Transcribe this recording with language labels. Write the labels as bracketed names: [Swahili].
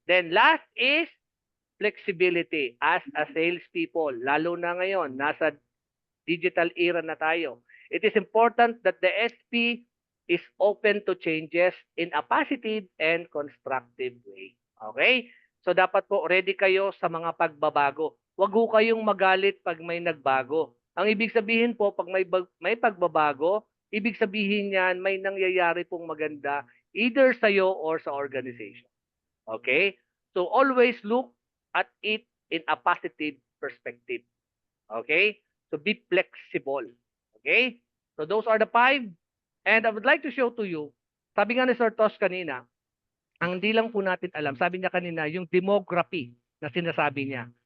[English] Then last is flexibility as a salespeople. [Filipino] Lalo na ngayon, nasa digital era na tayo. [English] It is important that the SP is open to changes in a positive and constructive way. Okay? [Filipino] So dapat po ready kayo sa mga pagbabago. Huwag po kayong magalit pag may nagbago. Ang ibig sabihin po, pag may pagbabago, ibig sabihin yan, may nangyayari pong maganda [English] either [Filipino] sa iyo or sa organization. [English] Okay? So always look at it in a positive perspective. Okay? So be flexible. Okay? So those are the 5. And I would like to show to you, [Filipino] sabi nga ni Sir Tosh kanina, ang hindi lang po natin alam, sabi niya kanina, yung demography na sinasabi niya.